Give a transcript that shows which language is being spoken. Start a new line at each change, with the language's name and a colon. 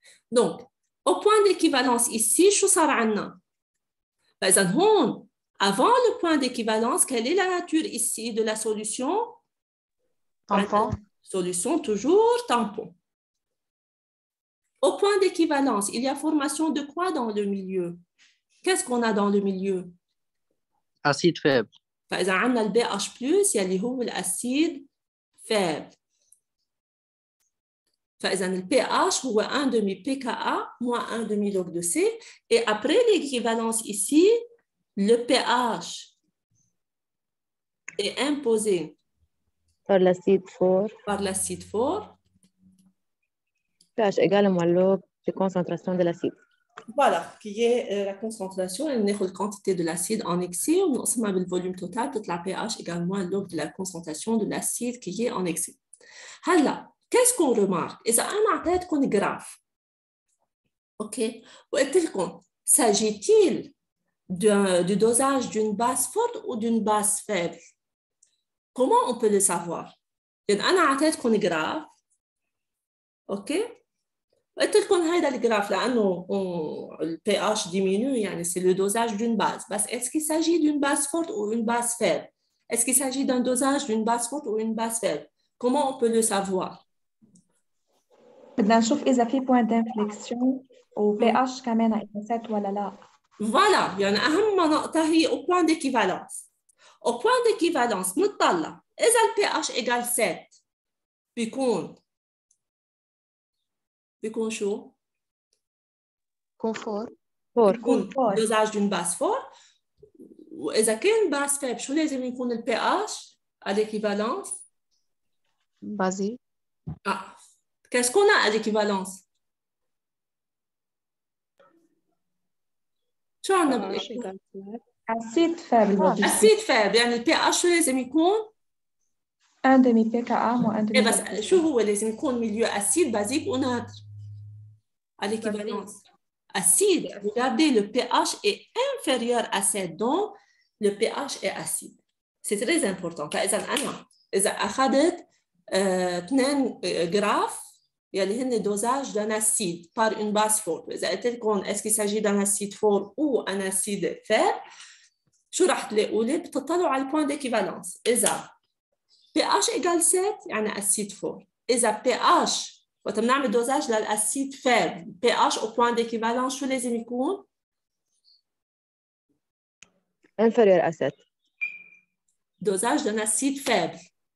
French: Donc, au point d'équivalence ici,
Arabic: شو صار عنا؟ فإذا هون
French: avant le point d'équivalence, quelle est la nature ici de la solution? Tampon. Solution toujours tampon. Au point d'équivalence, il y a formation de quoi dans le milieu? Qu'est-ce qu'on a dans le milieu? acide faible.
Arabic: فإذا عندنا ال BH+, يلي هو الأسيد faible. فإذا ال pH هو
French: 1 demi pKa moins 1 demi log de C. Et après l'équivalence ici, le pH est imposé par l'acide fort. par l'acide fort. pH égale moins log de concentration de l'acide. Voilà, qui est la concentration, la quantité de l'acide en excès, on a le volume total, toute la pH également log de la concentration de l'acide qui est en excès. Alors, qu'est-ce qu'on remarque?
Arabic: إذا أنا أعطيتكم
French: graphe, ok,
Arabic: وقلت لكم,
French: s'agit-il du dosage d'une base forte ou d'une base faible? Comment on peut le savoir?
Arabic: يعني أنا أعطيتكم graphe, ok? قلت لكم هذا الجراف لأنه
French: le pH diminue, يعني c'est le dosage d'une base. بس est-ce qu'il s'agit d'une base forte ou une base faible? Est-ce qu'il s'agit d'un dosage d'une base forte ou une base faible? Comment on peut le savoir?
Arabic: بدنا نشوف إذا في point d'inflexion و pH كمان إنسات ولا لا.
French: Voilà,
Arabic: يعني أهم نقطة هي
French: au point d'équivalence. Au point d'équivalence
Arabic: نطلع إذا ال pH
French: égale 7
Arabic: بيكون شو؟
French: Confort. بيكون dosage d'une base forte.
Arabic: وإذا كان base faible شو لازم يكون ال pH
French: à l'équivalence? Basique. Ah, qu'est-ce qu'on a à l'équivalence?
Arabic: شو عندنا
French: Acide faible.
Arabic: acide faible يعني ال pH شو لازم يكون؟
French: 1 demi pKa moins 1 demi.
Arabic: إيه بس شو هو لازم يكون
French: milieu acide, basique ou neutre? À l'équivalence. Acide. Regardez, le pH est inférieur à 7, donc le pH est acide. C'est très important.
Arabic: إذا أخذت
French: 2 graphes
Arabic: يلي هن
French: dosage d'un acide par une base forte.
Arabic: إذا قلت لكم
French: est-ce qu'il s'agit d'un acide fort ou un acide faible,
Arabic: شو راح تلاقوا لي؟ بتطلعوا على البوان
French: d'équivalence. إذا pH égale 7 يعني acide fort. إذا pH وقت بنعمل دوزاج للأسيد faible, pH au point d'équivalence شو لازم يكون؟ inférieur à 7. Dosage d'un acide faible.